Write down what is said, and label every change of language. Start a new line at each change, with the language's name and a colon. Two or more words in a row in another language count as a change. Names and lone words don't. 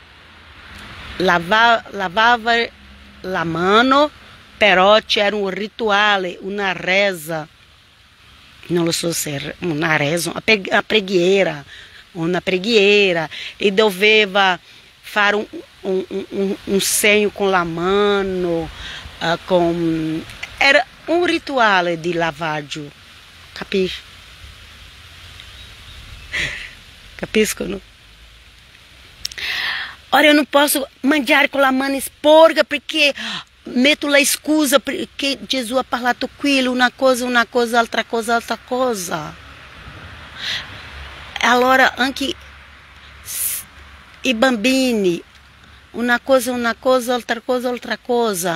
Italian: lavava la mano, però c'era un rituale, una reza, non lo so se una reza, una preghiera, e doveva fare un segno con la mano, era un rituale di lavaggio, capisci? Capiscono? Ora
Portuguese: eu não posso
Italian: mangiare
Portuguese: com a
Italian: mano sporca porque metto la scusa perché Gesù ha parlato quello, una cosa, altra cosa. Allora anche i bambini, una cosa, altra cosa.